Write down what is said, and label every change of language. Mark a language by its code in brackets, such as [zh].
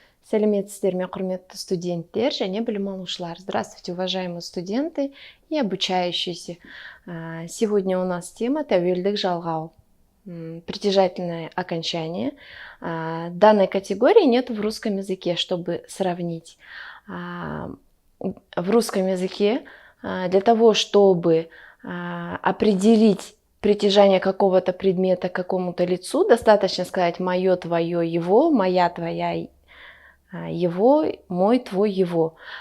[kk] Сәлеметсіздер ме, құрметті студенттер және білім алушылар. [ru] Здравствуйте, уважаемые студенты и обучающиеся. Сегодня у нас тема тәуелдік жалғау. Притяжательное окончание. Данной категории нет в русском языке, чтобы сравнить. В русском языке для того, чтобы определить притяжание какого-то предмета к какому-то лицу, достаточно сказать «моё, твоё, его», «моя, твоя, его», «мой, твой, его».